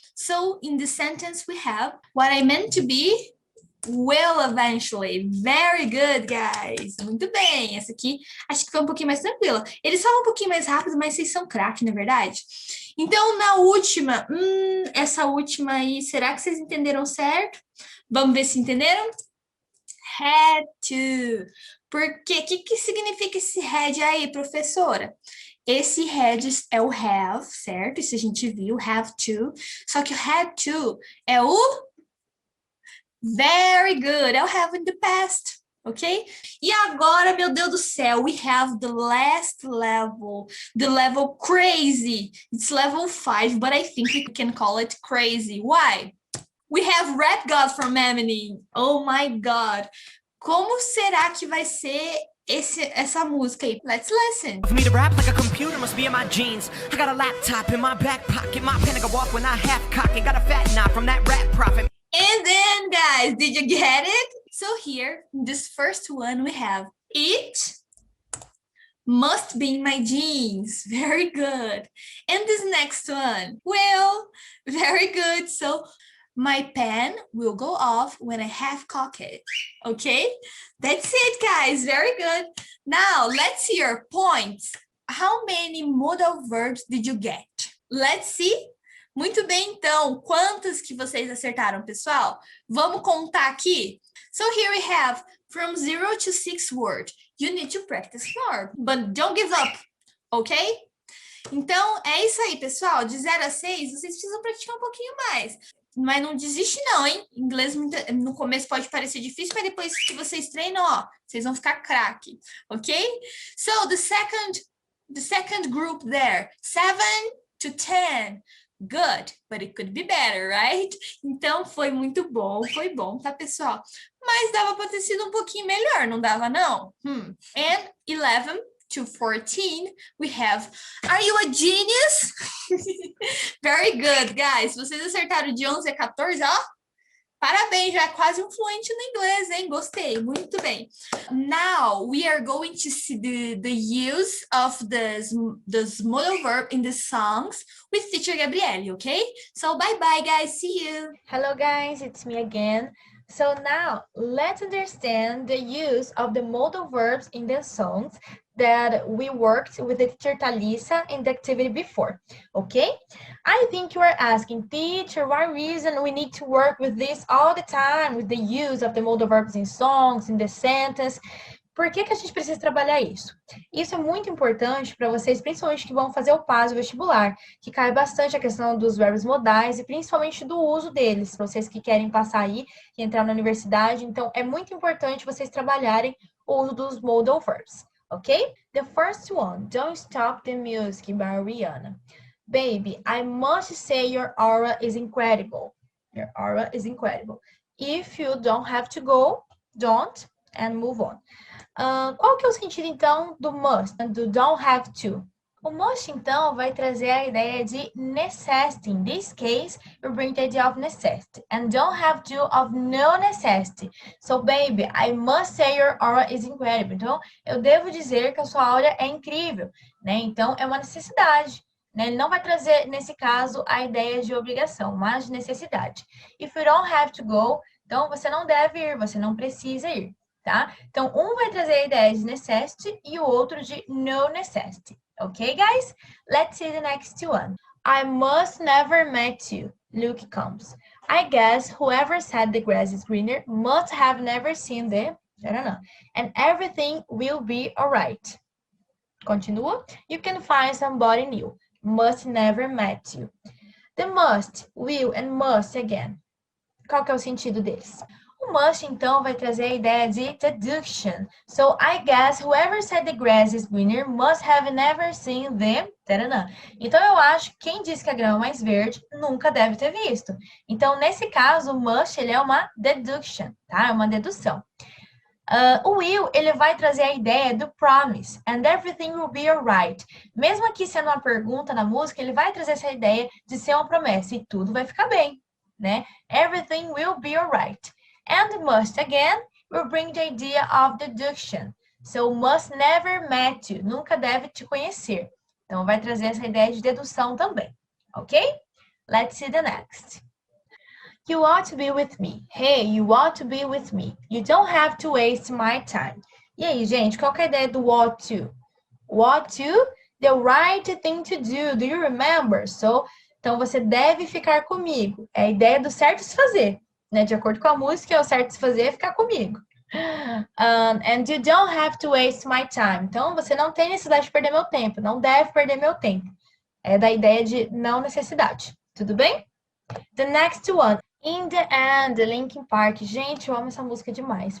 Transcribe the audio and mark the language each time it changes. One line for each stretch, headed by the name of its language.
English: So, in the sentence we have, what I meant to be will eventually. Very good, guys.
Portuguese: Muito bem. Essa aqui, acho que foi um pouquinho mais tranquila. Eles falam um pouquinho mais rápido, mas vocês são craque, não é verdade? Então, na última, essa última aí, será que vocês entenderam certo? Vamos ver se entenderam?
English: Had to.
Portuguese: Por quê? O que significa esse had aí, professora? Esse had é o have, certo? Isso a gente viu, have to. Só que o had to é o very good, é o
English: have in the past,
Portuguese: ok? E agora, meu Deus do céu,
English: we have the last level, the level crazy. It's level 5, but I think we can call it crazy. Why? We have Rap God from Eminem. Oh my God.
Portuguese: Como será que vai ser essa música aí?
English: Let's listen. For me to rap like a computer must be in my jeans. I got a laptop in my back pocket. My pen I can walk when I half cock and got a fat knot from that rap profit. And then, guys, did you get it? So here, in this first one, we have it must be in my jeans. Very good. And this next one, well, very good. So my pen will go off when I half cock it. Okay? That's it, guys. Very good. Now, let's see your points. How many modal verbs did you get? Let's see.
Portuguese: Muito bem, então. Quantos que vocês acertaram, pessoal? Vamos contar aqui.
English: So here we have from 0 to 6 words. You need to practice more, but don't give up, ok?
Portuguese: Então, é isso aí, pessoal. De 0 a 6, vocês precisam praticar um pouquinho mais. Mas não desiste não, hein? Inglês no começo pode parecer difícil, mas depois que vocês treinam, ó, vocês vão ficar craque, ok?
English: So, the second group there, 7 to 10. Good, but it could be better, right?
Portuguese: Então, foi muito bom, foi bom, tá, pessoal? Mas dava para ter sido um pouquinho melhor, não dava, não?
English: And 11 to 14, we have, are you a genius? Very good, guys.
Portuguese: Vocês acertaram de 11 a 14, ó. Parabéns, já é quase um fluente no inglês, hein? Gostei, muito bem.
English: Now, we are going to see the use of this modal verb in the songs with teacher Gabriele, okay? So, bye-bye, guys. See you. Hello guys, it's me again. So now, let's understand the use of the modal verbs in the songs that we worked with the teacher Thalissa in the activity before, okay? I think you are asking, teacher, what reason we need to work with this all the time, with the use of the modal verbs in songs, in the sentence?
Portuguese: Por que a gente precisa trabalhar isso? Isso é muito importante para vocês, principalmente que vão fazer o PAS, o vestibular, que cai bastante a questão dos verbos modais e principalmente do uso deles, para vocês que querem passar aí e entrar na universidade. Então, é muito importante vocês trabalharem o uso dos modal verbs, ok?
English: The first one, Don't Stop the Music, by Rihanna. Baby, I must say your aura is incredible. Your aura is incredible. If you don't have to go, don't, and move on.
Portuguese: Qual que é o sentido, então, do must, do don't have to? O must, então, vai trazer a ideia de necessity.
English: In this case, you bring the idea of necessity. And don't have to of no necessity. So, baby, I must say your aura is incredible.
Portuguese: Então, eu devo dizer que a sua aura é incrível, né? Então, é uma necessidade. Ele não vai trazer, nesse caso, a ideia de obrigação, mas de necessidade.
English: If you don't have to go,
Portuguese: então você não deve ir, você não precisa ir. tá? Então, um vai trazer a ideia de necessity e o outro de no necessity.
English: Okay, guys? Let's see the next one. I must never met you. Luke comes. I guess whoever said the grass is greener must have never seen the... I don't know. And everything will be alright.
Portuguese: Continua.
English: You can find somebody new. Must never met you. The must, will and must again.
Portuguese: Qual que é o sentido deles? O must, então, vai trazer a ideia de deduction.
English: So, I guess whoever said the grass is greener must have never seen the... Taranã.
Portuguese: Então, eu acho que quem disse que a grama é mais verde nunca deve ter visto. Então, nesse caso, o must, ele é uma deduction, tá? É uma dedução. O will, ele vai trazer a ideia do promise,
English: and everything will be alright.
Portuguese: Mesmo aqui sendo uma pergunta na música, ele vai trazer essa ideia de ser uma promessa, e tudo vai ficar bem, né?
English: Everything will be alright. And must, again, will bring the idea of deduction. So, must never met you,
Portuguese: nunca deve te conhecer. Então, vai trazer essa ideia de dedução também, ok?
English: Let's see the next. You ought to be with me. Hey, you ought to be with me. You don't have to waste my time.
Portuguese: E aí, gente, qual que é a ideia do
English: ought to? Ought to, the right thing to do. Do you remember?
Portuguese: So, então, você deve ficar comigo. É a ideia do certo se fazer. Né? De acordo com a música, o certo se fazer é ficar comigo.
English: And you don't have to waste my time.
Portuguese: Então, você não tem necessidade de perder meu tempo. Não deve perder meu tempo. É da ideia de não necessidade. Tudo bem?
English: The next one.
Portuguese: In the End, Linkin Park. Gente, eu amo essa música demais.